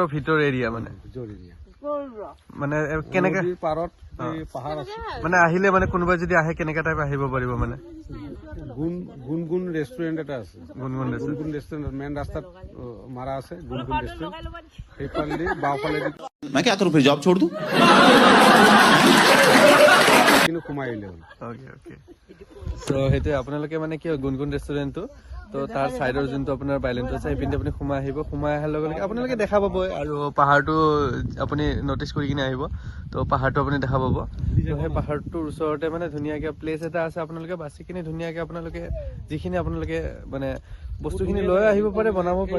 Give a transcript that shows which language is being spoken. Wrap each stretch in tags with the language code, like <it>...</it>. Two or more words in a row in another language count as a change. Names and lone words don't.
<as>ভিতৰ এৰিয়া মানে কেনেকে মানে আহিলে মানে কোনোবাই যদি আহে কেনেকা টাইপ আহিব পাৰিব মানে গুণগুণ ৰেষ্টুৰেণ্ট এটা আছে গুণগুণ গুণগুণ ৰেষ্টুৰেণ্ট মেইন ৰাস্তাত মাৰা আছে গুণগুণ ৰেষ্টুৰেণ্ট সেইফালেদি বাওঁফালেদি</as> <hi>मैं क्या करूं फिर जॉब छोड़ दूं</hi> <as>কিন্তু সোমাই আহিলে</as> <en>okay so'</en> <as>সেইটোৱে আপোনালোকে মানে কি হয় গুণগুণ ৰেষ্টুৰেণ্টটো তো তাৰ চাইডৰ যোনটো আপোনাৰ বাইলেনটো আছে সেইপিনে আপুনি সোমাই আহিব সোমাই অহাৰ লগে লগে আপোনালোকে দেখা পাবই আৰু পাহাৰটো আপুনি নটিচ কৰি কিনে আহিব তো পাহাৰটো আপুনি দেখা পাব তো সেই পাহাৰটোৰ ওচৰতে মানে ধুনীয়াকৈ প্লেচ এটা আছে আপোনালোকে বাছি কিনে ধুনীয়াকৈ আপোনালোকে যিখিনি আপোনালোকে মানে বস্তুখিনি লৈ আহিব পাৰে বনাব পাৰে</as>